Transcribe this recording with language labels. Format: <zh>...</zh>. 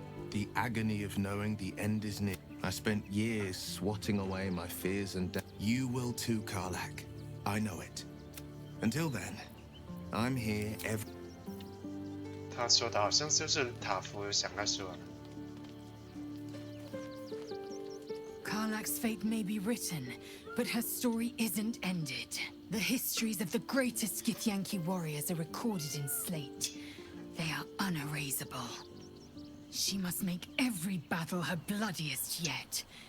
<en>The agony of knowing the end is near. I spent years swatting away my fears and doubt. You will too, Karlak. I know it. Until then, I'm here every...</en> <zh>他说的好像就是塔夫想要说的。</zh> <en>Karlak's fate may be written, but her story isn't ended. The histories of the greatest Githyanki warriors are recorded in slate. They are unerasable. She must make every battle her bloodiest yet.</en>